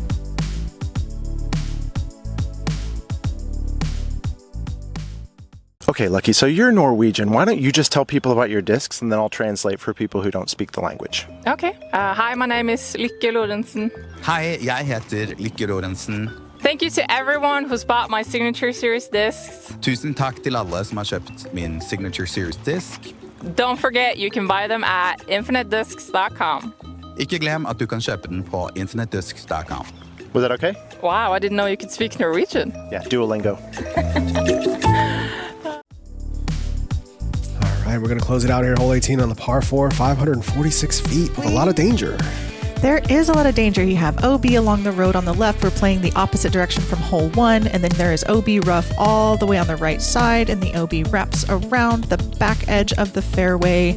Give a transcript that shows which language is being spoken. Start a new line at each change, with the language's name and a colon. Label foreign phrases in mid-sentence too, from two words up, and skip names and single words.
English: Okay, Lucky, so you're Norwegian. Why don't you just tell people about your discs, and then I'll translate for people who don't speak the language. Okay. Hi, my name is Lykke Lorentzen.
Norwegian: Hei, jeg heter Lykke Lorentzen.
English: Thank you to everyone who's bought my Signature Series discs.
Norwegian: Tusen takk til alle som har kjøpt min Signature Series disk.
English: Don't forget, you can buy them at infinitediscs.com.
Norwegian: Ikke glem at du kan kjøpe den på infinitediscs.com.
English: Was that okay? Wow, I didn't know you could speak Norwegian. Yeah, Duolingo. All right, we're going to close it out here. Hole 18 on the par 4, 546 feet with a lot of danger. There is a lot of danger. You have OB along the road on the left. We're playing the opposite direction from hole 1, and then there is OB rough all the way on the right side, and the OB wraps around the back edge of the fairway.